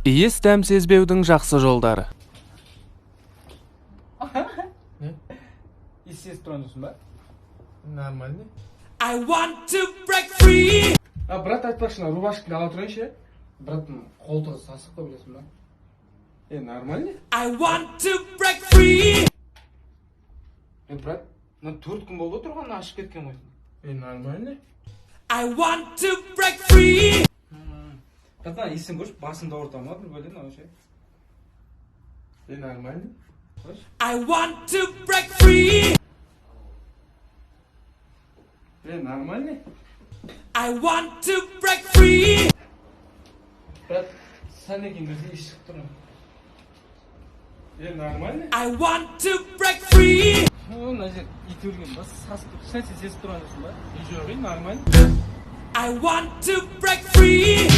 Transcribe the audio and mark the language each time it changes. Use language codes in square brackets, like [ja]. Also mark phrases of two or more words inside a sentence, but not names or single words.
[kk] Иіс дәм сезбеудің жақсы жолдары. Иіс сезіп тұрған жоқсың ба? Нормально. [en] I want to break free. [kk] Брат, айтпақшы, рубашканы ала тұрайыншы. Брат, қолтығы сасық қой, білесің ба? Нормально? [en] I want to break free. [kk] Брат, төрт күн болды тұрған ашып кеткен ғой. Нормально? [en] I want to break free. [kk] Брат, иісін көрші, басымда ауырта ма, бір бөлін, аушы. Нормально? [en] I want to break free. [kk] Нормально? [en] I want to break free. [kk] Брат, сән екен бірде иіс шығып тұрмын. Нормально? [en] I want to break free. [kk] Мына жер ит өлген ба, сасып тұр. Сән сезіп тұрған жоқсың ба? Жоқ, нормально? [en] I want to break free.